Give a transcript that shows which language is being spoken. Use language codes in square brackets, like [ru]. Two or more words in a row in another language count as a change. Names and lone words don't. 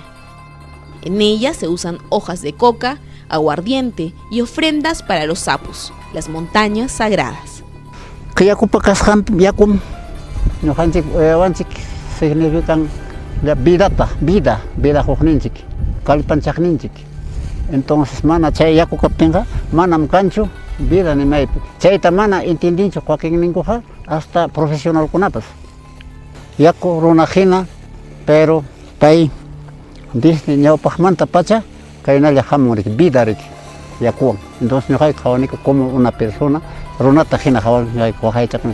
[es] En ella se usan hojas de coca, aguardiente y ofrendas para los sapos, las montañas sagradas. Significan vida [qu] hukninchik, kallpanchakninchik. Entonces mana chay yaku kaptinqa manam kanchu vida nimaypi. Chayta mana entendinchu quakin ninkuqa hasta profesionalkunapas. Yaku runahina, pero pay desde ñawpaqmanta pacha kaynalla hamun vida rik yakuwan. Entonces ñuqayqa qhawaniku [es] como una persona [qu] runata hina qhawaniku waqaychaqmi.